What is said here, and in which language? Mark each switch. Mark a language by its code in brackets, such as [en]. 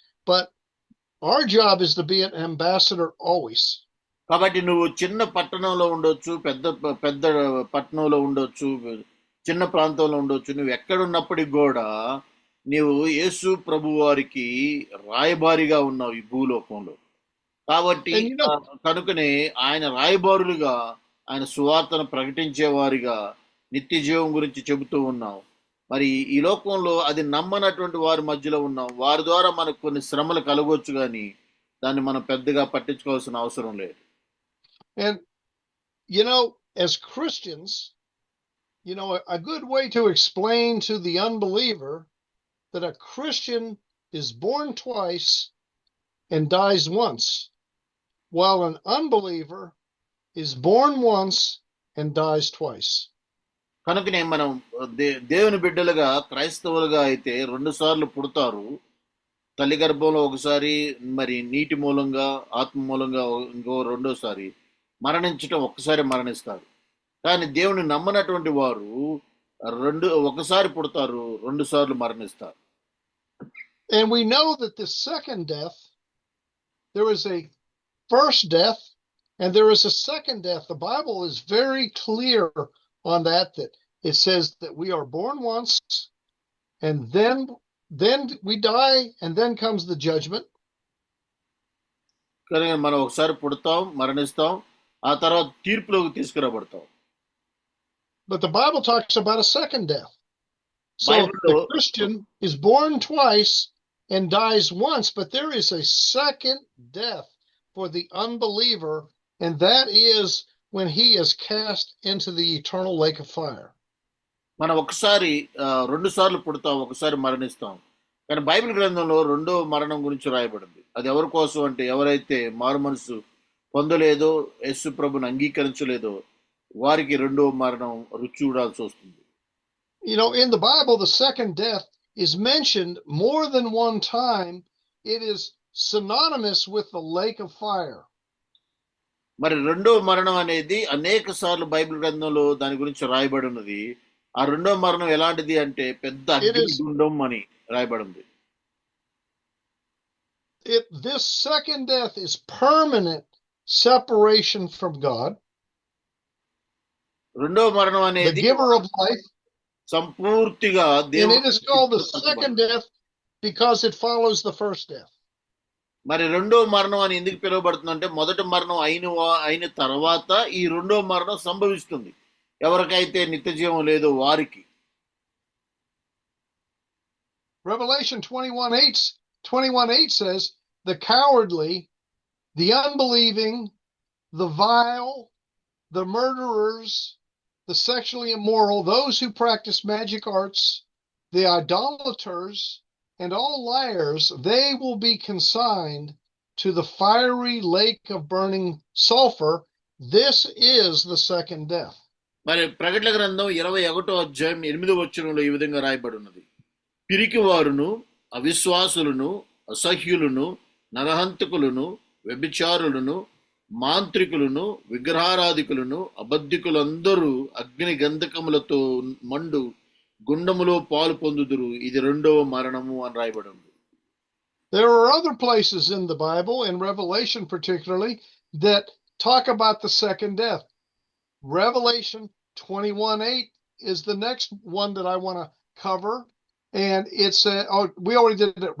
[en] But our job is to be an ambassador always. [te] కాబట్టి నువ్వు చిన్న పట్టణంలో ఉండొచ్చు, పెద్ద పట్టణంలో ఉండొచ్చు, చిన్న ప్రాంతంలో ఉండొచ్చు, నువ్వు ఎక్కడున్నప్పటికి కూడా నీవు యేసు ప్రభు వారికి రాయబారిగా ఉన్నావు ఈ భూలోకంలో. కాబట్టి కనుకనే ఆయన రాయబారులుగా ఆయన సువార్తను ప్రకటించేవారిగా నిత్య జీవం గురించి చెబుతూ ఉన్నాం. మరి ఈ లోకంలో అది నమ్మనటువంటి వారి మధ్యలో ఉన్నాం. వారి ద్వారా మనకు కొన్ని శ్రమలు కలగొచ్చు, కానీ దాన్ని మనం పెద్దగా పట్టించుకోవాల్సిన అవసరం లేదు. [en] And as Christians, a good way to explain to the unbeliever that a Christian is born twice and dies once, while an unbeliever is born once and dies twice. [te] కనుకనే మనం దేవుని బిడ్డలుగా క్రైస్తవులుగా అయితే 2 సార్లు పుడతారు. తల్లి గర్భంలో ఒకసారి, మరి నీటి మూలంగా ఆత్మ మూలంగా ఇంకో 2సారి మరణించటం, ఒక్కసారి మరణిస్తారు. కానీ దేవుని నమ్మనటువంటి వారు ఒకసారి పుడతారు, 2 సార్లు మరణిస్తారు. [en] And we know that the second death, there is a first death and there is a second death. The Bible is very clear on that it says that we are born once and then we die and then comes the judgment. [te] కానీ మనం ఒకసారి పుడతాం, మరణిస్తాం, ఆ తర్వాత తీర్పులోకి తీసుకురాబడతాం. [en] But the Bible talks about a second death. So the Christian is born twice and dies once, but there is a second death for the unbeliever, and that is when he is cast into the eternal lake of fire. [te] మనం ఒకసారి 2 సార్లు పుడతాం, ఒకసారి మరణిస్తాం. కానీ Bible గ్రంథంలో 2వ మరణం గురించి రాయబడింది. అది ఎవరి కోసం అంటే ఎవరైతే మారు మనసు పొందలేదో, యేసు ప్రభుని అంగీకరించలేదో వారికి 2వ మరణం రుచి చూడాల్సి వస్తుంది. [en] In the Bible, the second death is mentioned more than one time. It is synonymous with the lake of fire. [te] మరి 2వ మరణం అనేది అనేక సార్లు బైబిల్ గ్రంథంలో దాని గురించి రాయబడి ఉన్నది. ఆ 2వ మరణం ఎలాంటిది అంటే పెద్ద అగ్నిగుండం అని రాయబడింది. [en] This second death is permanent separation from God. [te] 2వ మరణం అనేది [en] the giver of life. [te] సంపూర్తిగా దేవుడు. [en] And it is called the second death because it follows the first death. [te] మరి 2వ మరణం అని ఎందుకు పిలువబడుతుందంటే మొదటి మరణం అయిన తర్వాత ఈ 2వ మరణం సంభవిస్తుంది ఎవరికైతే నిత్య జీవం లేదో వారికి. [en] Revelation 21:8 says, the cowardly, the unbelieving, the vile, the murderers, the sexually immoral, those who practice magic arts, the idolaters, and all liars, they will be consigned to the fiery lake of burning sulfur. This is the second death. [te] మరి ప్రకటన గ్రంథం 21వ అధ్యాయం 8వ వచనంలో ఈ విధంగా రాయబడి ఉన్నది. పిరికివారును, అవిశ్వాసులను, అసహ్యులను, నరహంతకులను, వ్యభిచారులను, మాంత్రికులను, విగ్రహారాధికులను, అబద్ధికులందరూ అగ్ని గంధకములతో మండు గుండములో పాలు పొందుదురు. ఇది రెండవ మరణము అని రాయబడి ఉంది. [en] There are other places in the Bible, in Revelation particularly, that talk about the second death. Revelation 21:8 is the next one that I want to cover. And it's, we already did it.